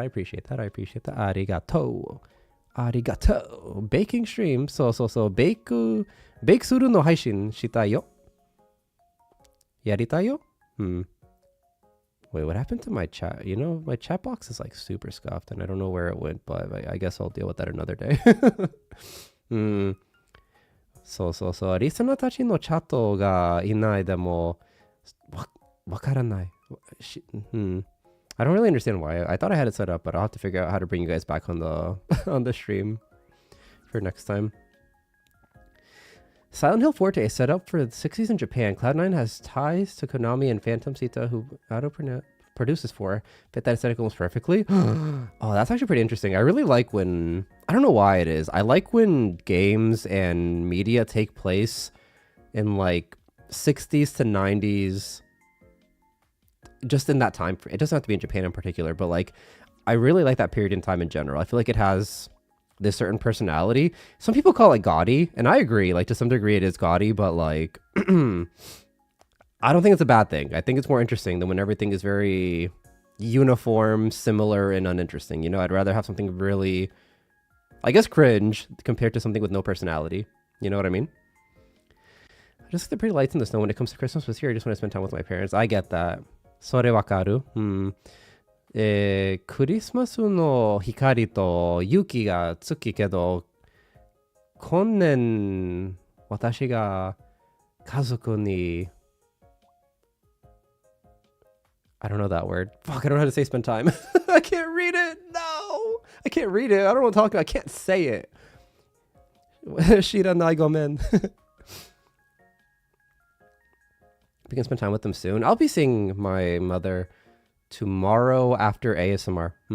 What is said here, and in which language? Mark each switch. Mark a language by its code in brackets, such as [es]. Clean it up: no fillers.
[en] I appreciate that. Arigato. Arigato. Baking stream. [ja] So. Bake suru no haishin shitai yo. Yaritai yo? [en] Wait, what happened to my chat? You know, my chat box is like super scuffed and I don't know where it went, but I guess I'll deal with that another day. [ja] リスナーたちのチャットがいないでもわからない。 [en] I don't really understand why. I thought I had it set up, but I'll have to figure out how to bring you guys back on the on the stream for next time. Silent Hill Forte is set up for the 60s in Japan. Cloud9 has ties to Konami and Phantom Sita, who Auto produces for. Fit that aesthetic almost perfectly. Oh, that's actually pretty interesting. I really like when... I don't know why it is. I like when games and media take place in like 60s to 90s. Just in that time. It doesn't have to be in Japan in particular, but like I really like that period in time in general. I feel like it has this certain personality. Some people call it gaudy, and I agree. Like to some degree, it is gaudy, but like I don't think it's a bad thing. I think it's more interesting than when everything is very uniform, similar, and uninteresting. You know, I'd rather have something really, I guess, cringe compared to something with no personality. You know what I mean? I just like the pretty lights in the snow when it comes to Christmas this year. I just want to spend time with my parents. I get that. [ja] それわかる。クリスマスの光と雪がつきけど、今年私が家族に [en] I don't know that word. Fuck, I don't know how to say spend time. I can't read it. No, I can't read it. I don't want to talk about it. I can't say it. [ja] Shiranai gomen. [en] We can spend time with them soon. I'll be seeing my mother tomorrow after ASMR.